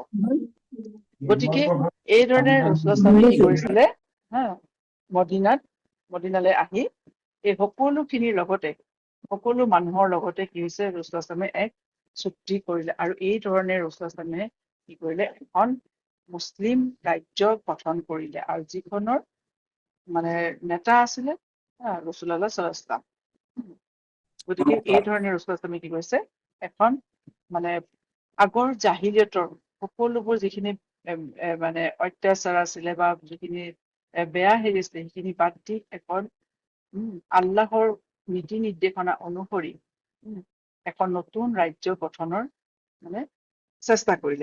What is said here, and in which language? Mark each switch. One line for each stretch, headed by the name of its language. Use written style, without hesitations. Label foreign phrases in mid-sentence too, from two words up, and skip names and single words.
Assamese: গতিকে এইধৰণে ৰাসূলুল্লাহ ইছলামে কি কৰিছিলে, মদিনালৈ আহি এই সকলোখিনিৰ লগতে সকলো মানুহৰ লগতে কি হৈছে ৰছুল ইছলামে এক চুক্তি কৰিলে আৰু এই ধৰণে ৰছুল ইছলামে কি কৰিলে এখন মুছলিম ৰাজ্য গঠন কৰিলে আৰু যিখনৰ মানে নেতা আছিলে ৰছুলুল্লাহ
Arabic: صلى الله عليه وسلم.
Assamese: গতিকে এই ধৰণে ৰছুল ইছলামে কি কৰিছে এখন মানে আগৰ জাহিলিয়তৰ সকলোবোৰ যিখিনি মানে অত্যাচাৰ আছিলে বা যিখিনি বেয়া হেৰি আছিলে সেইখিনি বাদ দি এখন আল্লাহৰ নীতি নিৰ্দেশনা অনুসৰি এখন নতুন ৰাজ্য গঠনৰ মানে চেষ্টা কৰিলে।